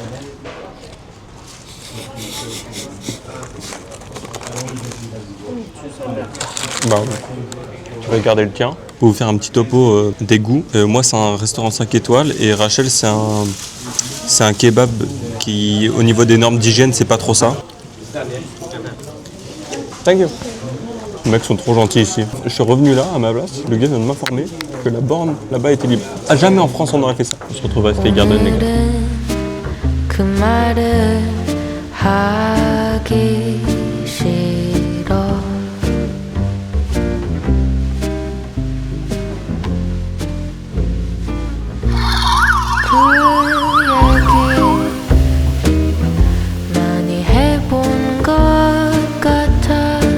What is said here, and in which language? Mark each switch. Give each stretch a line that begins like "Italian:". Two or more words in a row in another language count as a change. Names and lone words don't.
French: Bah ouais. Tu vas garder le tien. Pour vous faire un petit topo des goûts, moi c'est un restaurant 5 étoiles et Rachel c'est un kebab qui au niveau des normes d'hygiène c'est pas trop ça.
English: Thank you.
French: Les mecs sont trop gentils ici. Je suis revenu là à ma place, le gars vient de m'informer que la borne là-bas était libre. Ah, jamais en France on aurait fait ça. On se retrouve à Sky Garden les gars.
Korean: 그 말을 하기 싫어 그 얘기 많이 해본 것 같아